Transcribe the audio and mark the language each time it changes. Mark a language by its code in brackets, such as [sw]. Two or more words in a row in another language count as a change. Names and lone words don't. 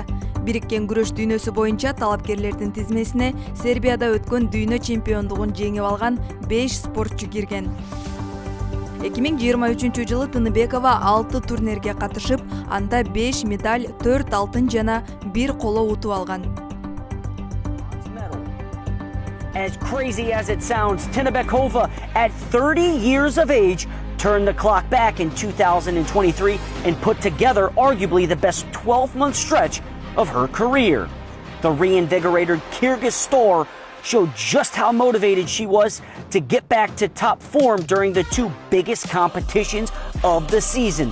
[ky] Бириккен күрөш дүйнөсү боюнча талапкерлердин тизмесине Сербияда өткөн дүйнө чемпиондугун жеңип алган 5 спортчу кирген. 2023 жылы Тыныбекова 6 турнирге катышып, анда 5 медаль, 4 алтын жана 1 коло утуп алган. [en] As crazy as it sounds, Tыныбекова, at 30 years of age, turned the clock back in 2023 and put together arguably the best 12-month stretch of her career. The reinvigorated Kyrgyz star showed just how motivated she was to get back to top form during the two biggest competitions of the season.